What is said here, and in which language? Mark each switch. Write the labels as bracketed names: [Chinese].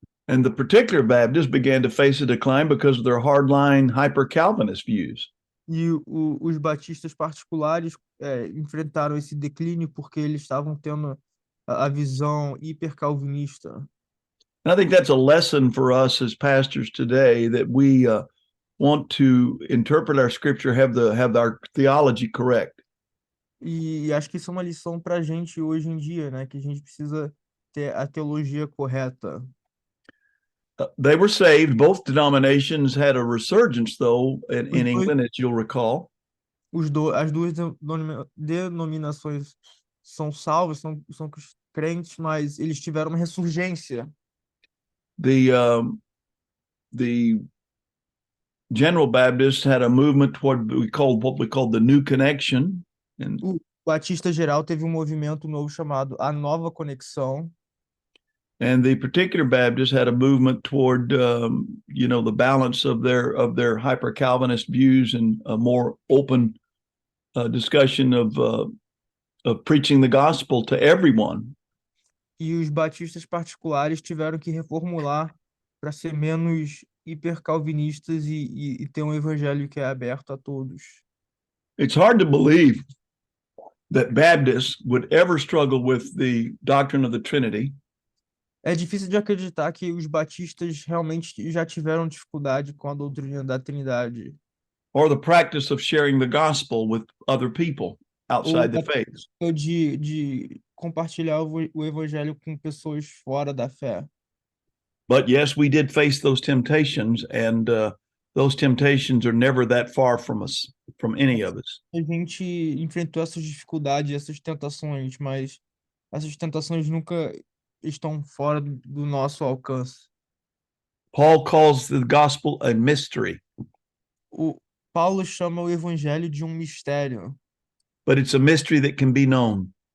[English] And the particular Baptists began to face a decline because of their hardline hyper-Calvinist views. [Portuguese] E os batistas particulares enfrentaram esse declínio porque eles estavam tendo a visão hipercalvinista. [English] And I think that's a lesson for us as pastors today, that we want to interpret our scripture, have our theology correct. [Portuguese] E acho que isso é uma lição para a gente hoje em dia, né? Que a gente precisa ter a teologia correta. [English] They were saved. Both denominations had a resurgence, though, in [Portuguese] Os dois, [English] England, as you'll recall. [Portuguese] as duas denominações são salvas, são crentes, mas eles tiveram uma ressurgência. [English] The General Baptists had a movement toward what we called the New Connection. And [Portuguese] O Batista geral teve um movimento novo chamado a Nova Conexão. [English] the particular Baptists had a movement toward, the balance of their hyper Calvinist views and a more open discussion of preaching the gospel to everyone. [Portuguese] E os batistas particulares tiveram que reformular para ser menos hipercalvinistas e ter um evangelho que é aberto a todos. [English] It's hard to believe that Baptists would ever struggle with the doctrine of the Trinity. [Portuguese] É difícil de acreditar que os batistas realmente já tiveram dificuldade com a doutrina da Trindade. [English] Or the practice of sharing the gospel with other people outside the faith. [Portuguese] Ou de compartilhar o evangelho com pessoas fora da fé. [English] But yes, we did face those temptations, and those temptations are never that far from us, from any of us. [Portuguese] A gente enfrentou essas dificuldades, essas tentações, mas essas tentações nunca estão fora do nosso alcance. [English] Paul calls the gospel a mystery. [Portuguese] O Paulo chama o evangelho de um mistério, [English] but it's a mystery that can be known.